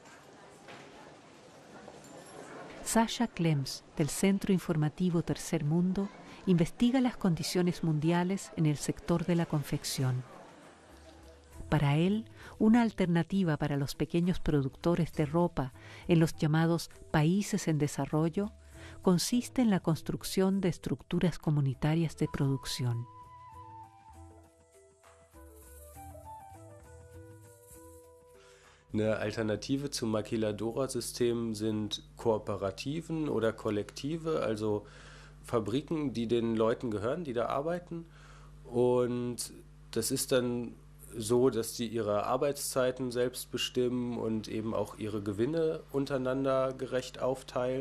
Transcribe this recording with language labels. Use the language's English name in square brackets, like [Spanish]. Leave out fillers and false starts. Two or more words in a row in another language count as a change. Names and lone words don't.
[Spanish] Sasha Klems, del Centro Informativo Tercer Mundo, investiga las condiciones mundiales en el sector de la confección. Para él, una alternativa para los pequeños productores de ropa en los llamados países en desarrollo consiste en la construcción de estructuras comunitarias de producción. [German] Eine Alternative zum Maquiladora-System sind Kooperativen oder Kollektive, also Fabriken, die den Leuten gehören, die da arbeiten. Und das ist dann so, dass die ihre Arbeitszeiten selbst bestimmen und eben auch ihre Gewinne untereinander gerecht aufteilen.